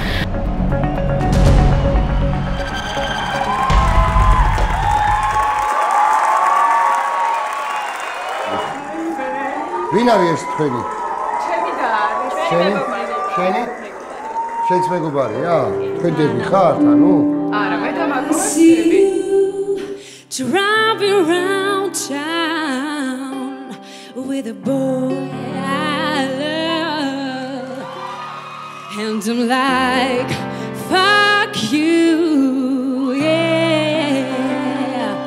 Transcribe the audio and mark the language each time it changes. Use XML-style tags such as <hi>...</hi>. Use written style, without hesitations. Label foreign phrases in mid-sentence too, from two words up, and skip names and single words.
<ka>ვინ არის ეს თქვენი? ჩემი და არის. შენი? შენც მეგობარია? თქვენ დები ხართ, ანუ? არა, მე და მაგოები.</ka> <en>Driving around town with a boy I love, and I'm like, fuck you, yeah.</en>